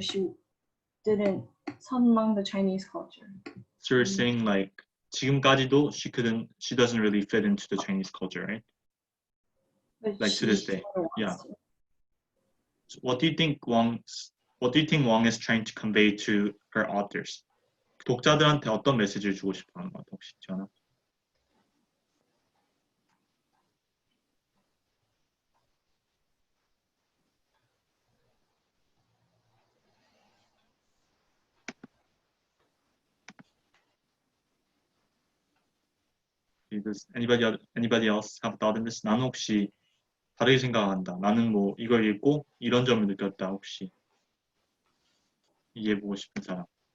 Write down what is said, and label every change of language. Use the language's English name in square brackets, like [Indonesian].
[English] She didn't 선망 the Chinese culture. So you're saying like [Korean] 지금까지도 [English] she doesn't really fit into the Chinese culture, right? But Like to this day, wants yeah. to. So what do you think Wang is trying to convey to her authors? [Korean] 독자들한테 어떤 메시지를 주고 싶어 하는 것 같아, 혹시 지연아? [English] Does anybody else have thought in this? [Korean] 나는 혹시 다르게 생각한다. 나는 뭐 이걸 읽고 이런 점을 느꼈다. 혹시 이해해보고 싶은 사람?